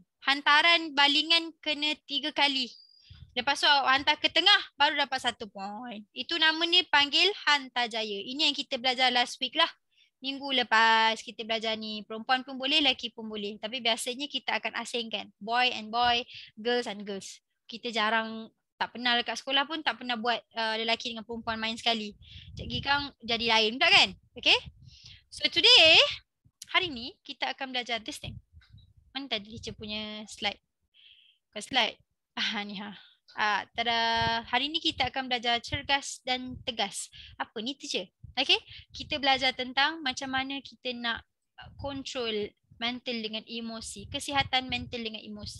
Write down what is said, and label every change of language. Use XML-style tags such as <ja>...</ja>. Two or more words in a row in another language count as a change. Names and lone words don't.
<ms>Hantaran balingan kena 3 kali. Lepas tu awak hantar ke tengah baru dapat 1 point. Itu nama ni panggil Hantar Jaya. Ini yang kita belajar</ms> <en>last week</en> <ms>lah. Minggu lepas kita belajar ni. Perempuan pun boleh, lelaki pun boleh. Tapi biasanya kita akan asingkan.</ms> <en>Boy and boy, girls and girls.</en> <ms>Kita jarang, tak pernah dekat sekolah pun tak pernah buat lelaki dengan perempuan main sekali. Cikgu Kang jadi lain pula kan?</ms> <en>Okay? So today,</en> <ms>hari ni kita akan belajar</ms> <en>this thing.</en> <ms>Mana tadi teacher punya slide? Bukan slide. Ni tada. Hari ni kita akan belajar cergas dan tegas. Apa ni teacher? Okay, kita belajar tentang macam mana kita nak control mental dengan emosi, kesihatan mental dengan emosi.</ms>